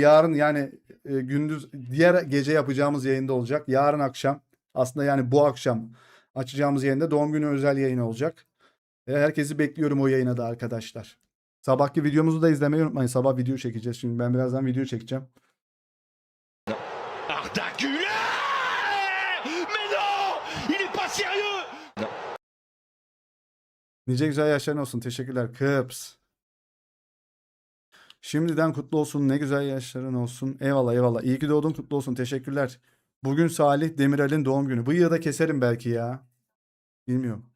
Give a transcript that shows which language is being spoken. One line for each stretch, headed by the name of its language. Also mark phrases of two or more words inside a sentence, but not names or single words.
Turkish: Yarın yani gündüz diğer gece yapacağımız yayında olacak. Yarın akşam aslında yani bu akşam açacağımız yayında doğum günü özel yayın olacak. Herkesi bekliyorum o yayına da arkadaşlar. Sabahki videomuzu da izlemeyi unutmayın. Sabah video çekeceğiz. Şimdi ben birazdan video çekeceğim. Arda Güler!
French: Mais non! Il est pas sérieux!
Turkish: Nice güzel yaşların olsun. Teşekkürler. Kıps. Şimdiden kutlu olsun. Ne güzel yaşların olsun. Eyvallah eyvallah. İyi ki doğdun kutlu olsun. Teşekkürler. Bugün Salih Demirel'in doğum günü. Bıyığı da keserim belki ya. Bilmiyorum.